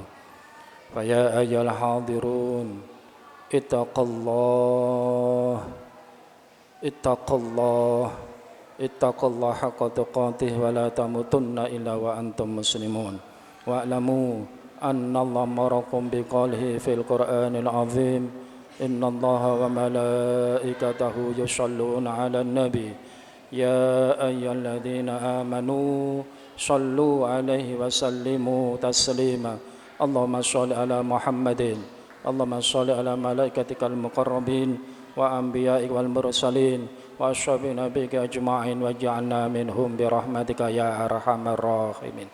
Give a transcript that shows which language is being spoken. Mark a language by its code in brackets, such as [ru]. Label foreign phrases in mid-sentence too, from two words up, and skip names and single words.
[ar] فيا أيها الحاضرون اتقوا الله حق تقاته ولا تموتن إلا وأنتم مسلمون. واعلموا أن الله أمركم بقوله في القرآن العظيم إن الله وملائكته يصلون على النبي يا أيها الذين آمنوا صلوا عليه وسلموا تسليما. اللهم صل على محمد اللهم صل على ملائكتك المقربين وأنبيائك والمرسلين وأصحاب نبيك أجمعين واجعلنا منهم برحمتك يا أرحم الراحمين.